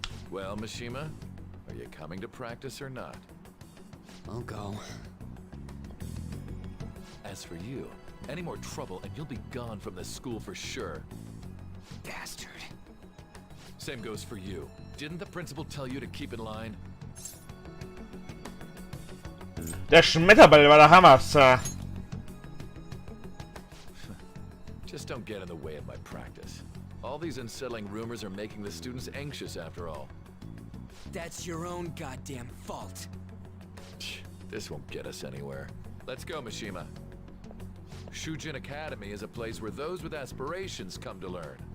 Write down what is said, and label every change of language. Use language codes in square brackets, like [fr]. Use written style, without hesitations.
[en] Well, Mishima, are you coming to practice or not? I'll go. As for you, any more trouble and you'll be gone from this school for sure. Bastard. Same goes for you. Didn't the principal tell you to keep in line? [de] Der Schmetterball war der Hammer, Sir. [en] Just don't get in the way of my practice. All these unsettling rumors are making the students anxious after all. That's your own goddamn fault. This won't get us anywhere. Let's go, Mishima. Shujin Academy is a place where those with aspirations come to learn.